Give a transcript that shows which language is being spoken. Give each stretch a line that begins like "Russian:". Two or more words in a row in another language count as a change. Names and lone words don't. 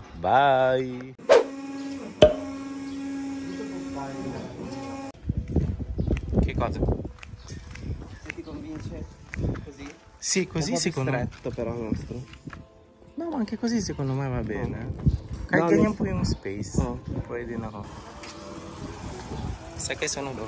English: Bye!
Italian: Che cosa? Se ti convince così? Sì, così secondo me. Stretto però il nostro. No, anche così secondo me va bene.
Filipino: Kahit No, ganyan po yung space, Oh. pwede na ako. Sa kayo sunod oh.